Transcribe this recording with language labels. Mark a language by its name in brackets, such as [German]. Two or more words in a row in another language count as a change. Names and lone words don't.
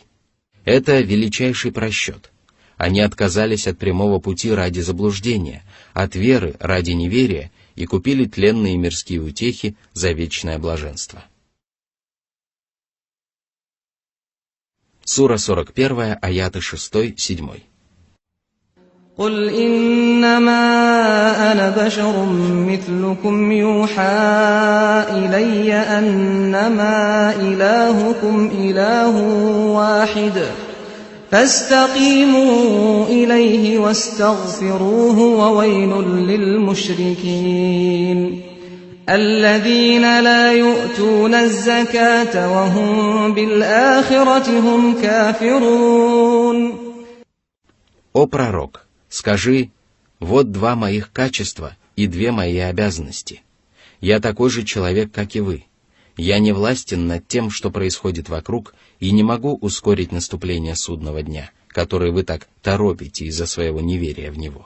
[Russian] Это величайший просчет. Они отказались от прямого пути ради заблуждения, от веры ради неверия и купили тленные мирские утехи за вечное блаженство. Сура 41, аяты 6-7. [Arabic] قل إنما أنا بشر مثلكم يوحى إلي أنما إلهكم إله واحد فاستقيموا إليه واستغفروه وويل للمشركين الذين لا يؤتون الزكاة وهم بالآخرة هم كافرون. [Russian] О пророк, скажи: вот два моих качества и две мои обязанности. Я такой же человек, как и вы. Я не властен над тем, что происходит вокруг, и не могу ускорить наступление судного дня, который вы так торопите из-за своего неверия в него.